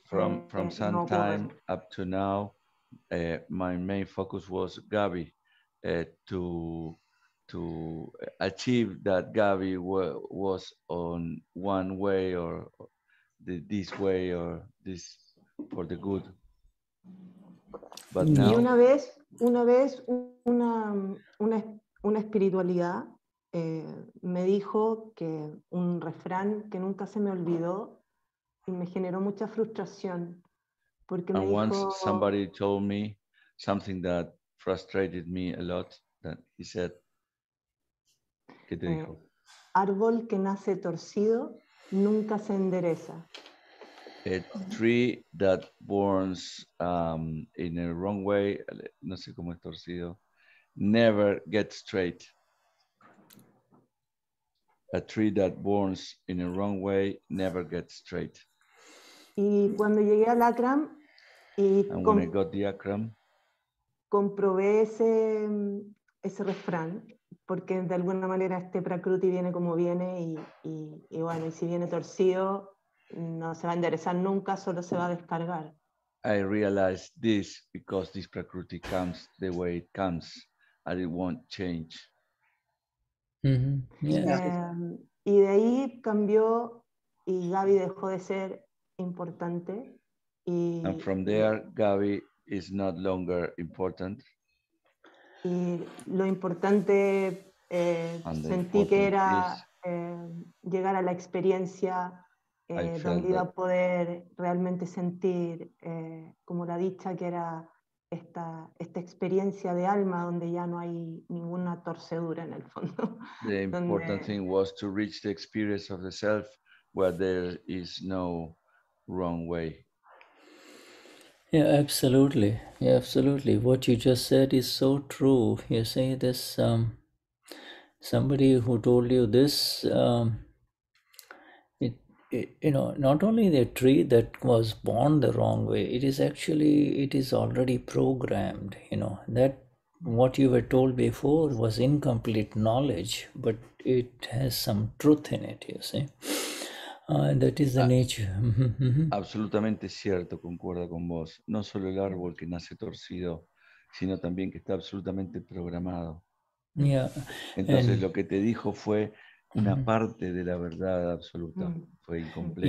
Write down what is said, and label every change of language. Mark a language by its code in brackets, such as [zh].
[en] from some time up to now, my main focus was Gaby, to achieve that Gaby was on one way or this way or this for the good. But now, [es] y una vez una espiritualidad me dijo que un refrán que nunca se me olvidó y me generó mucha frustración porque me [en] once [es] dijo, [en] somebody told me something that frustrated me a lot, that he said, [es] ¿qué te dijo? Árbol que nace torcido nunca se endereza. [en] A tree that burns in a wrong way, [es] no sé cómo es torcido, [en] never gets straight. A tree that burns in a wrong way never gets straight. [es] Y cuando llegué al Akram y [en] when I got the Akram, [es] comprobé ese refrán, porque de alguna manera este Prakruti viene como viene y bueno, y si viene torcido no se va a enderezar nunca, solo se va a descargar. [en] I realized this because this Prakriti comes the way it comes and it won't change. Yeah. [es] Y de ahí cambió y Gaby dejó de ser importante. [en] And from there, Gaby is not longer important. [es] Y lo importante sentí que era llegar a la experiencia donde iba a poder realmente sentir como la dicha que era esta experiencia de alma donde ya no hay ninguna torcedura en el fondo. [en] The important thing was to reach the experience of the self where there is no wrong way. Yeah, absolutely. Yeah, absolutely. What you just said is so true. You say this, somebody who told you this, you know, not only the tree that was born the wrong way, it is already programmed, you know, that what you were told before was incomplete knowledge, but it has some truth in it, you see. That is the nature. [es] Absolutamente cierto, concuerdo con vos. No solo el árbol que nace torcido, sino también que está absolutamente programado. [en] Yeah. [es] Entonces lo que te dijo fue una parte de la verdad absoluta, fue incompleta.